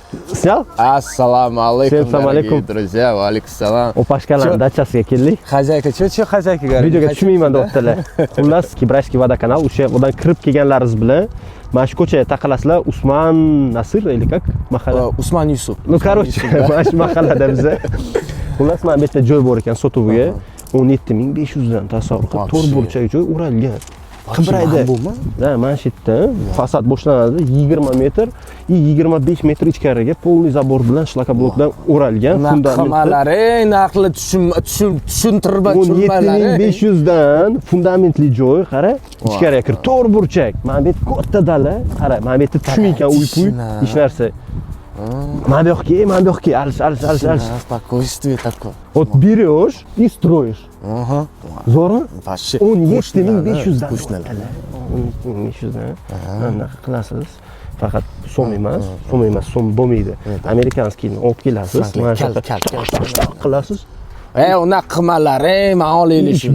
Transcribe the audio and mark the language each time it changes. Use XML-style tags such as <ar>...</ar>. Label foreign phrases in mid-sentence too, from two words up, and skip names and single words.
<uz>Sel? Assalomu alaykum. Assalomu alaykum. Друзья, va alaykum assalom. Opashkalarning dachasiga keldik. Xazayka, cho'chi xazaykaga. Videoga tushmayman deyaptilar. Xullas, Kibrayskiy vodokanal o'sha yerdan kirib kelganlaringiz bilan mana shu ko'chaga taqalasizlar. Usmon Nasir</uz> <ru>или как</ru> <uz>mahalla? Usmon Yusuf.</uz> <ru>Ну, короче,</ru> <uz>mana shu mahallada biza. Xullas, mana bu yerda joy bor ekan sotuvga. 17500 dan tasavvur qilib, to'rt burchak joy o'ralgan. Qibrayda. Da, mana shu yerda fasad boshlanadi 20 metr, 25 metr ichkariga polniy zabor bilan shlakoblokdan o'ralgan fundamentlar. Naqli tushuntirib 17500 dan fundamentli joy, qara, ichkariga kirib, to'rt burchak. Mana bu katta dala, qara, mana bu yerda tushmaykan uy-puy, hech narsa. Mana bu yoqqa, alish.</uz> <ru>Спокойствие такое. Вот берешь и строишь. Ага.</ru> <uz>Zo'rmi?</uz> <ru>Вообще.</ru> <uz>17500 dan. 17500 dan. Anaqa qilasiz. Faqat so'm emas, so'm bo'lmaydi. Amerikanskiyni olib kelasiz, mana shu qilasiz. Unaqa qilmalar, men olaylik.</uz>